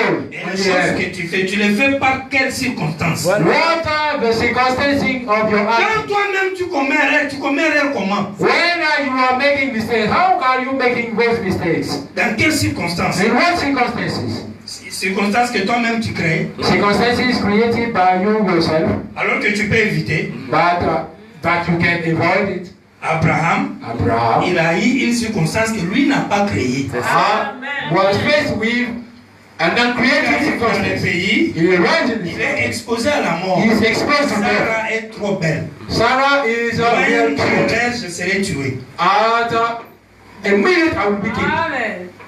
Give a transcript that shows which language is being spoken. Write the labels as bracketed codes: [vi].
[fr] Et les choses que tu fais, tu les fais par quelles circonstances? [en] What are the circumstances of your action? [fr] Quand toi-même tu commets erreur comment? [en] When you are making mistakes, how are you making those mistakes? [fr] Dans quelles circonstances? [en] In what circumstances? [fr] Circonstances que toi-même tu crées. [en] Circumstances created by you yourself. [fr] Alors que tu peux éviter. [en] But you can avoid it. [fr] Abraham, il a eu une circonstance que lui n'a pas créée. [en] Was faced with an uncreated circumstance. [fr] Il est exposé à la mort. [en] He is exposed to death. [fr] Sarah est trop belle. [en] Sarah is a real child. [fr] Je serai tué. [en] At a minute I will be killed.